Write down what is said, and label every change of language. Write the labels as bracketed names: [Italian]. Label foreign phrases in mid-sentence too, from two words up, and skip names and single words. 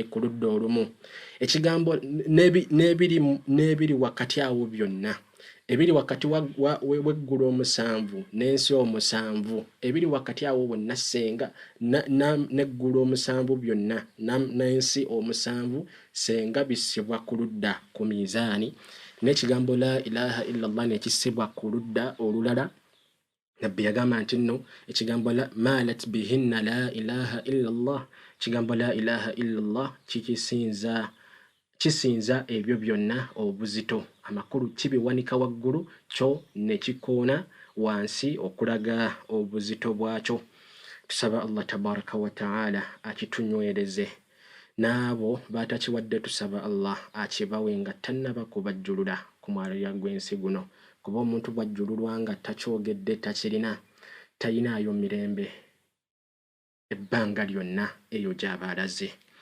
[Ganda] ku ludda olumu, ekigambo n'ebiri wakati awo byonna, ebiri wakati w'eggulu omusanvu n'ensi omusanvu, ebiri wakati awo bonna senga n'eggulu omusanvu byonna n'ensi omusanvu senga bissibwa ku ludda ku mizaani, n'ekigambo [Arabic] لا إله إلا الله [Ganda] nekissibwa ku ludda olulala. Nabbi yagamba nti nno ekigambo [Arabic] مالت بهن لا إله إلا الله, [Ganda] ekigambo [Arabic] لا إله إلا الله [Ganda] kisinza ebyo byonna obuzito, amakulu kibiwanika waggulu kyo ne kikoona wansi okulaga obuzito bwakyo. Tusaba [Arabic] الله تبارك وتعالى [Ganda] akitunywereze, n'abo batakiwadde tusaba Allah akibawe nga tannaba kubajjulula ku mwalira gw'ensi guno, kuba omuntu bwajjululwa nga takyogedde takirina tayinaayo mirembe ebbanga lyonna eyo gy'aba alaze.